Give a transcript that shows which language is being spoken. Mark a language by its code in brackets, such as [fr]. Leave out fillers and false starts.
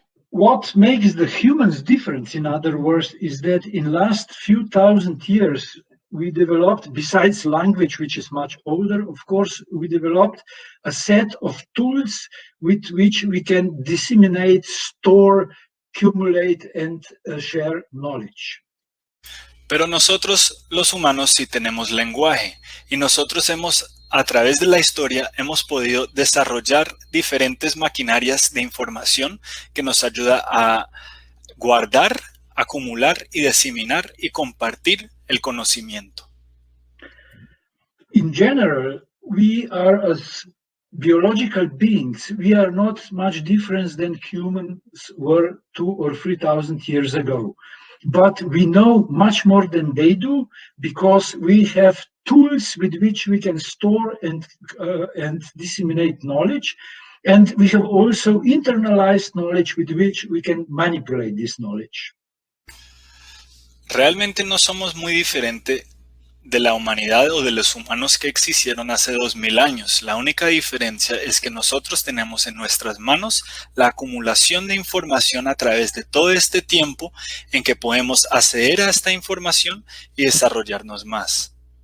[en] What makes the humans different, in other words, is that in last few thousand years, we developed, besides language, which is much older, of course, we developed a set of tools with which we can disseminate, store, accumulate, and share knowledge. [es] Pero nosotros, los humanos, sí tenemos lenguaje y nosotros a través de la historia, hemos podido desarrollar diferentes maquinarias de información que nos ayuda a guardar, acumular y diseminar y compartir el conocimiento. [en] In general, we are as biological beings. We are not much different than humans were 2,000 or 3,000 years ago. But we know much more than they do because we have tools with which we can store and disseminate knowledge. And we have also internalized knowledge with which we can manipulate this knowledge. [es] Realmente no somos muy diferentes de la humanidad o de los humanos que existieron hace 2000 años. La única diferencia es que nosotros tenemos en nuestras manos la acumulación de información a través de todo este tiempo en que podemos acceder a esta información y desarrollarnos más.